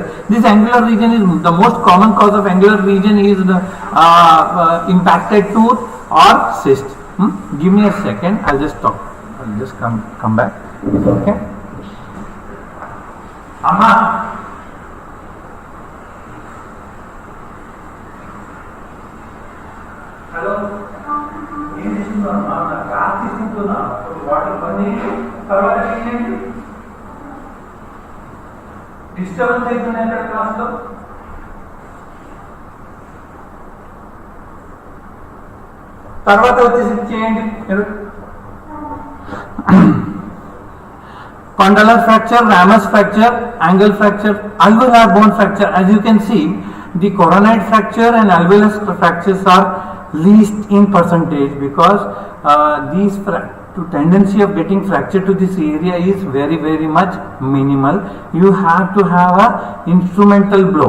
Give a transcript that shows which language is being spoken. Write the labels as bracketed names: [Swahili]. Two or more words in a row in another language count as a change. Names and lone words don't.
[English] This angular region is the most common cause of angular region is the impacted tooth or cyst. Give me a second, I'll just talk. I'll just come back. Okay. Amma. Hello. [Telugu] డిస్టర్బెన్స్ అవుతున్నాయి అక్కడ క్లాస్లో. తర్వాత వచ్చేసి చేయండి మీరు [English] condylar fracture, ramus fracture, angle fracture, alveolar bone fracture. As you can see, the coronoid fracture and alveolus fractures are least in percentage because these tendency of getting fracture to this area is very much minimal. You have to have a instrumental blow.